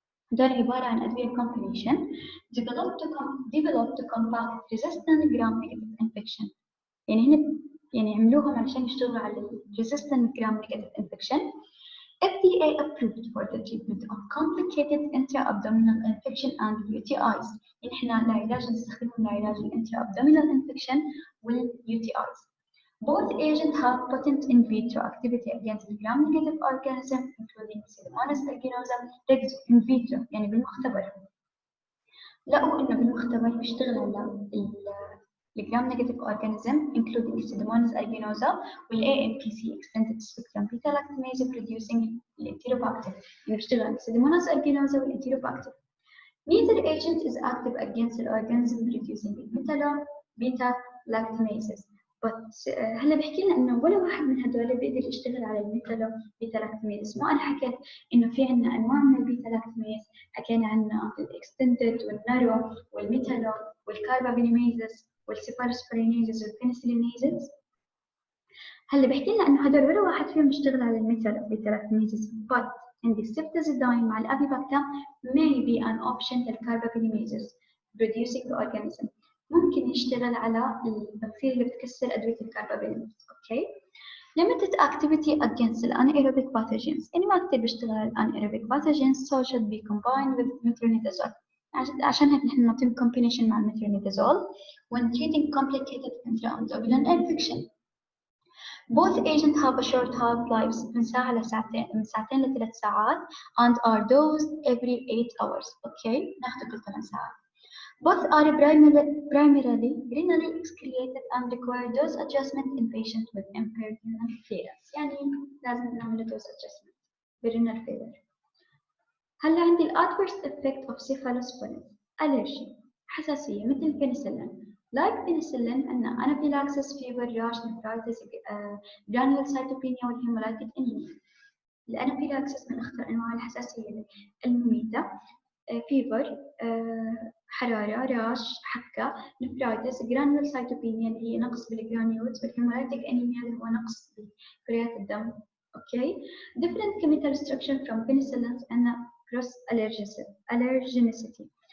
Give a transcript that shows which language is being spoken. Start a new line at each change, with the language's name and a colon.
Arabic: دول عبارة عن أدوية
English: combination developed to combat resistant gram-negative infection.
Arabic: يعني عملوهم علشان يشتغلوا على resistant gram-negative infection.
English: FDA approved for the treatment of complicated intra-abdominal infection and UTIs.
Arabic: يعني إحنا العلاج نستخدمهم لعلاج intra-abdominal infection وال UTIs.
English: Both agents have potent in vitro activity against gram-negative organisms, including Pseudomonas aeruginosa.
Arabic: in vitro يعني بالمختبر. لقوا إنه بالمختبر بيشتغل على
English: gram-negative organism, including Pseudomonas aeruginosa وال AMPC extended spectrum beta-lactamase producing enterobacter.
Arabic: يعني بيشتغل على Pseudomonas aeruginosa وال enterobacter.
English: Neither agent is active against the organism producing beta-lactamases.
Arabic: هلا بحكي لنا انه ولا واحد من هدول بيقدر يشتغل على البيتا-لاكتاميز. ما انا حكيت انه في عندنا انواع من البيتا-لاكتاميز، حكينا عنها الاكستندد والنارو والميتالو والكاربابينيميزز والسيفالوسبورينيزز والبنسلينيزز. هلا بحكي لنا انه هدول ولا واحد فيهم يشتغل على البيتا-لاكتاميز.
English: but
Arabic: عندي السيفتازيداين مع الافيباكتام
English: may be an option للكاربابينيميزز producing organism.
Arabic: ممكن يشتغل على البكتيريا اللي بتكسر أدوية الكاربابينيميز. أوكي.
English: Limited activity against the anaerobic pathogens.
Arabic: يعني ما كتير بيشتغل على
English: anaerobic pathogens so should be combined with metronidazole.
Arabic: عشان هيك نحن نعطيهم combination مع metronidazole
English: when treating complicated intra-abdominal infection. Both agents have a short half-lives
Arabic: من ساعة لساعتين، من ساعتين ل3 ساعات
English: and are dosed every 8 hours. Okay.
Arabic: ناخذ كل 8 ساعات.
English: Both are primarily renally excreted and require dose adjustment in patients with impaired renal clearance.
Arabic: يعني لازم نعمل dose adjustment بالrenal failure. هلا عندي ال
English: adverse effect of cephalosporin allergy
Arabic: حساسية مثل
English: penicillin. Like penicillin أن anaphylaxis, fever, rash, nephritis, granulocytopenia والهيمولايتيك anemia.
Arabic: الانافيلاكسس من أخطر أنواع الحساسية المميتة. فيفر، حرارة، راش، حكة، نفرايتس، جرانيولوسايتوبينيا اللي هي نقص بالجرانيولز، والهيمولايتيك أنيميا اللي هو نقص بكريات الدم. أوكي.
English: Different chemical structure from penicillins and cross allergenicity.